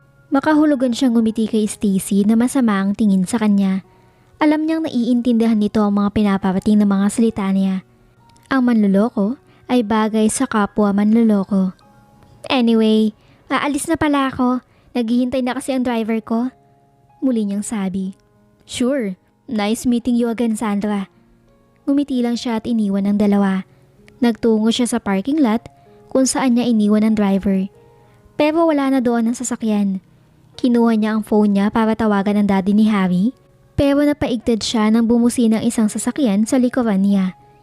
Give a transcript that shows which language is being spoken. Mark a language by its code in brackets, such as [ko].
[tl] Makahulugan siyang ngumiti kay Stacy na masama ang tingin sa kanya. Alam niyang naiintindihan nito ang mga pinaparating ng mga salita niya. Ang manloloko ay bagay sa kapwa manloloko. Anyway, aalis na pala ako. Naghihintay na kasi ang driver ko. Muli niyang sabi. [en] Sure, nice meeting you again, Sandra. [tl] Ngumiti lang siya at iniwan ang dalawa. Nagtungo siya sa parking lot kung saan niya iniwan ang driver. Pero wala na doon ang sasakyan. Kinuha niya ang phone niya para tawagan ang daddy ni Harry. Pero napaigtad siya nang bumusi ng isang sasakyan sa likuran niya.